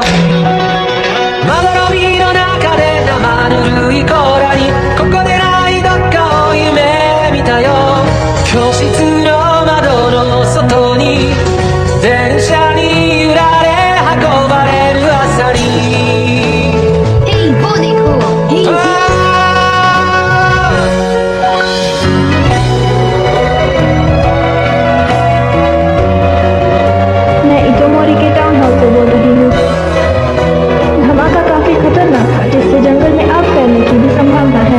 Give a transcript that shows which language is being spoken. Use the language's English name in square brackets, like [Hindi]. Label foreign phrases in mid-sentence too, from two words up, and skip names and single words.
[Japanese] まどろみの中で生ぬるい甲羅にここでないどっかを夢見たよ。教室の窓の外に電車に揺られ運ばれる朝に。 [Hindi] वो देखो, मैं इटोमोरी के [English] town hall [Hindi] से बोल रही हूँ। धमाका काफी खतरनाक था, जिससे जंगल में आग फैलने की भी संभावना है।